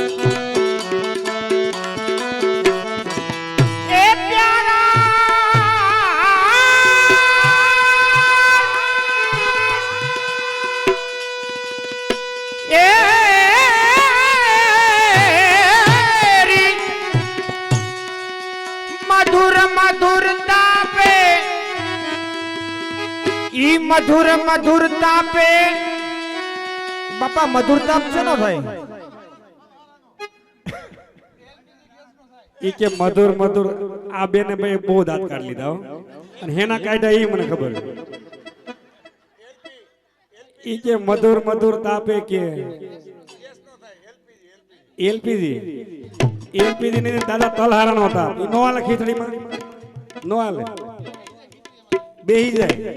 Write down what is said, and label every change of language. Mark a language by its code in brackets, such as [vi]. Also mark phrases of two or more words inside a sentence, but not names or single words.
[gu] એ પ્યારા એ મધુર મધુરતા પે ઈ મધુર મધુરતા પે બાપા મધુરતા છે નો ભાઈ ઈ કે મધુર મધુર આ બેને ભાઈ બહુ દાંત કાઢી લીધા હો અને હેના કાઢ્યા એ મને ખબર ઈ કે મધુર મધુર તાપે કે એલપીજી એલપીજી ને દાદા તલહારા નો તાપ ઈ નો હાલે ખીચડીમાં નો હાલે બેહી જાય